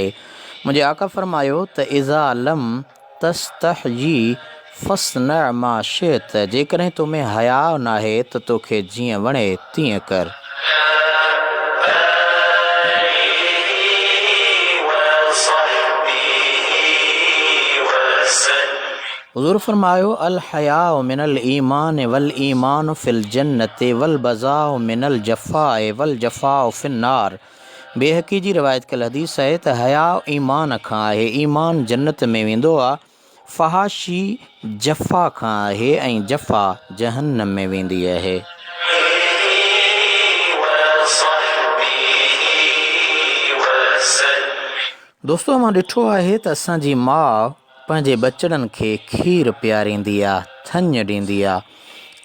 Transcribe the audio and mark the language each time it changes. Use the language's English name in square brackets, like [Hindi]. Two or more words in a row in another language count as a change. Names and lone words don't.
[Sindhi] मुंहिंजे आका फरमायो त [Arabic] إذا لم تستحي فاصنع ما شئت. [Sindhi] जेकॾहिं तोमें हया न आहे त तोखे जीअं वणे तीअं कर। हुज़ूर फरमायो [Arabic] الحياء من الإيمان والإيمان في الجنة والبذاء من الجفاء والجفاء في النار. [Sindhi] बेहक़ी जी रिवायत कल हदीस आहे त हयाउ ईमान खां आहे, ईमान जन्नत में वेंदो आहे। फ़हाशी जफ़ा खां आहे ऐं जफ़ा जहन्नम में वेंदी आहे। दोस्तो, मां ॾिठो आहे त असांजी माउ पंहिंजे बचड़नि खे खीरु पीआरींदी आहे, थञ ॾींदी आहे।